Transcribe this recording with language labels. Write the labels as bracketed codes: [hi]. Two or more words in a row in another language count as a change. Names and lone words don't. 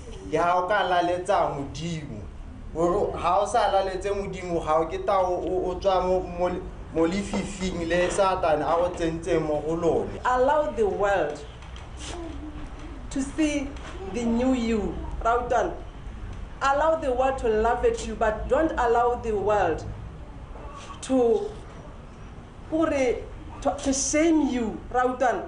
[tn] ha o ka laletsa modimo ha o sa laletse modimo ha o ke ta o tswa mo lefifing le Satan a o tsentse mo go lone. [en] Allow the world to see the new you, Rautan. Allow the world to laugh at you, but don't allow the world to shame you, Rautan.